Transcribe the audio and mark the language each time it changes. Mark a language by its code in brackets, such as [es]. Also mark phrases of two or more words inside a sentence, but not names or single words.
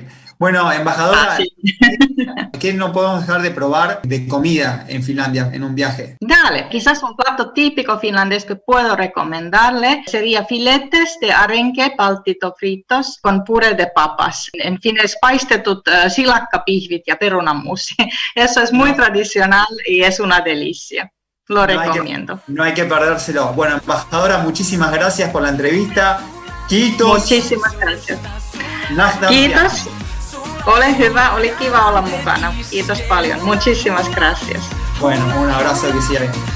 [es] Bueno, embajadora, sí. ¿Qué no podemos dejar de probar de comida en Finlandia en un viaje? Dale, quizás un plato típico finlandés que puedo recomendarle sería filetes de arenque paltito fritos con puré de papas. En fin, [fi] paistetut silakkapihvit ja perunamuusi. [es] Eso es muy tradicional y es una delicia. Lo recomiendo. No hay que perdérselo. Bueno, embajadora, muchísimas gracias por la entrevista. [fi] Kiitos. [es] Muchísimas gracias. [fi] Kiitos. Ole hyvä, oli kiva olla mukana. Kiitos paljon. [es] Muchísimas gracias. Bueno, un abrazo que siga bien.